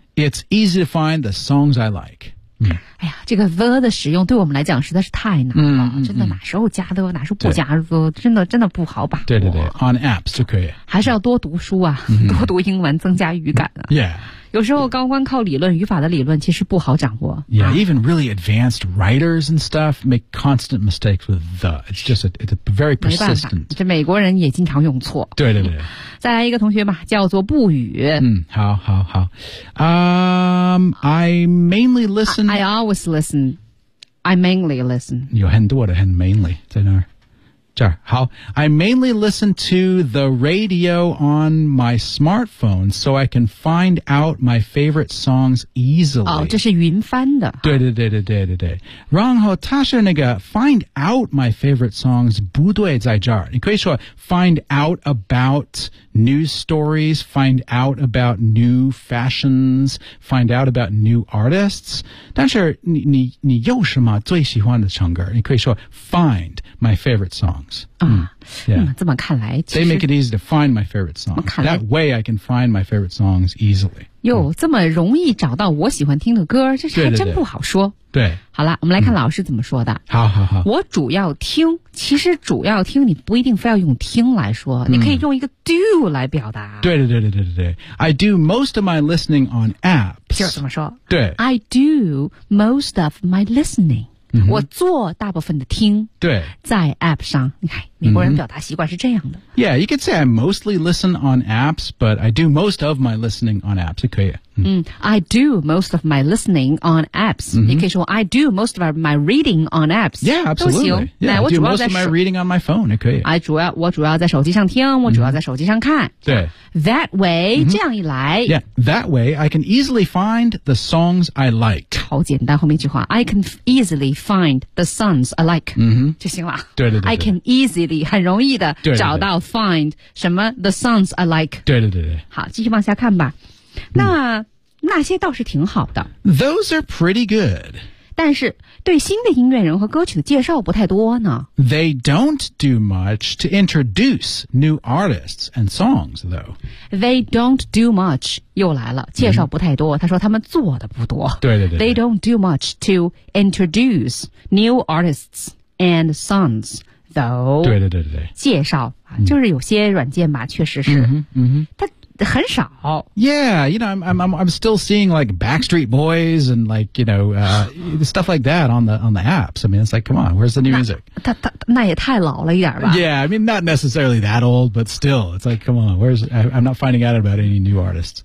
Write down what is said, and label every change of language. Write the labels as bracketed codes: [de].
[en] It's easy to find the songs I like. [zh] 哎呀，这个 the 的使用对我们来讲实在是太难了，真的哪时候加的，哪时候不加的，真的不好把握。对对对 ， [en] on apps [zh] 就可以。还是要多读书啊，多读英文，增加语感啊。 [en] Yeah， [zh] 有时候高光靠理论，语法的理论其实不好掌握。 [en] Yeah， even really advanced writers and stuff make constant mistakes with the. It's just it's very persistent. [zh] 没办法，这美国人也经常用错。对对对。再来一个同学吧，叫做不语。 [en] 好好好。I mainly listen. I always listen. I mainly listen. [zh] 有很多的很 [en] mainly [zh] 在那儿。这儿好。 [en] I mainly listen to the radio on my smartphone so I can find out my favorite songs easily. [zh] 哦，这是云翻的。对对对对对对对。然后他是那个 [en] find out my favorite songs [zh] 不对在这儿。你可以说 [en] find out about news stories, find out about new fashions, find out about new artists. [zh] 但是你有什么最喜欢的唱歌？你可以说 [en] find my favorite songs. [zh] 这么看来 [en] They make it easy to find my favorite songs. That way I can find my favorite songs easily. [zh] 这么容易找到我喜欢听的歌，这是还真不好说。对。好了，我们来看老师怎么说的。好好好。我主要听，其实主要听你不一定非要用听来说，你可以用一个 do 来表达。对对对对对对。 [en] I do most of my listening on apps. [zh] 就是怎么说？对。 [en] I do most of my listening. [zh] 我做大部分的听对在 app 上你看美国人表达习惯是这样的 [en] Yeah, you could say I mostly listen on apps but I do most of my listening on apps 可以 I do most of my listening on apps [zh] 你可以说 [en] I do most of my reading on apps Yeah, absolutely I do most of my reading on my phone 可以 [zh] 我主要在手机上听我主要在手机上看对 [en] That way [zh] 这样一来 [en] Yeah, that way I can easily find the songs I like [zh] 超简单后面一句话 [en] I can easily find the songs I like [zh] 就行了对对对 I can easily 很容易的找到 find 什么 the songs I like 对对对好继续往下看吧那些倒是挺好的 [en] Those are pretty good [zh] 但是对新的音乐人和歌曲的介绍不太多呢 [en] They don't do much to introduce new artists and songs though They don't do much [zh] 又来了介绍不太多他说他们做的不多对对对 [en] They don't do much to introduce new artists and songs though [zh] 对对对对对介绍就是有些软件吧确实是很少 [en] Yeah, you know, I'm still seeing like Backstreet Boys and like, you know, stuff like that on the apps. I mean, it's like, come on, where's the new music? [zh] 那也太老了一点吧 [en] Yeah, I mean, not necessarily that old, but still, it's like, come on, I'm not finding out about any new artists.